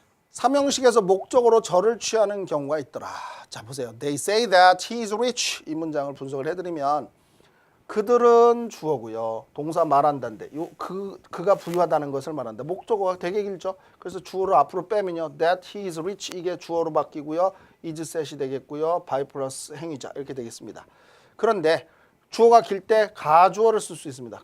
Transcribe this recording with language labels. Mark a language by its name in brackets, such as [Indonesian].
[Korean] 삼형식에서 목적으로 절을 취하는 경우가 있더라. 자, 보세요. [English] They say that he is rich. [Korean] 이 문장을 분석을 해드리면 그들은 주어고요. 동사 말한다인데 그가 부유하다는 것을 말한다. 목적어가 되게 길죠. 그래서 주어를 앞으로 빼면요. [English] That he is rich [Korean] 이게 주어로 바뀌고요. is set이 되겠고요. by 플러스 행위자 이렇게 되겠습니다. 그런데 주어가 길 때 가주어를 쓸 수 있습니다.